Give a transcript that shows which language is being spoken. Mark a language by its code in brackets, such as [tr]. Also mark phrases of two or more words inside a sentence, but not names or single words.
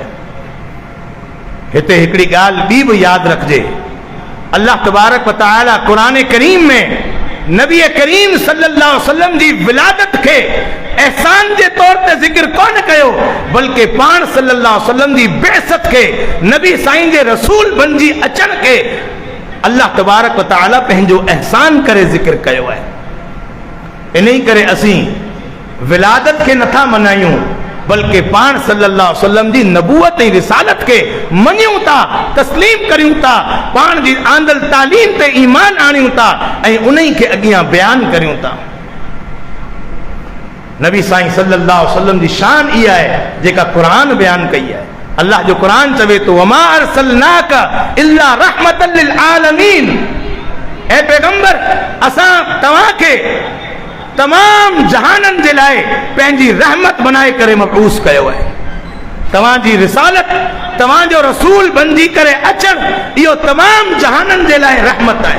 [sd] हिते हिकिड़ी ॻाल्हि ॿी बि यादि रखिजे, [ar] الله تبارك وتعالى [sd] क़ुरान करीम में नबी करीम [ar] صلى الله عليه وسلم [sd] जी विलादत के एहसान के तौर ते जिक्र कोन कयो, बल्कि पाण [ar] صلى الله عليه وسلم [sd] जी बेअसत के नबी साईं जे रसूल बणजी अचण के [ar] الله تبارك وتعالى [sd] पंहिंजो एहसान करे जिक्र कयो आहे। इन्ही करे असीं विलादत के नथा मनायूं, बल्कि पाण [ar] صلى الله عليه وسلم [sd] जी नबूवत ऐं रिसालत के मञूं था, तस्लीम करियूं था, पाण जी आंदल तालीम ते ईमान आणियूं था ऐं उन्ही के अॻियां बयान करियूं था। नबी साईं [ar] صلى الله عليه وسلم [sd] जी शान इहा आहे जेका क़ुरान बयान कई आहे। अल्लाह जो क़ुरान चवे तो [ar] وما أرسلناك إلا رحمة للعالمين. [sd] ए पैगंबर असां तव्हां के तमाम जहानन जे लाइ पंहिंजी रहमत बनाए करे मबऊस कयो आहे। तव्हांजी रिसालत, तव्हांजो रसूल बणजी करे अचण इहो तमाम जहानन जे लाइ रहमत आहे।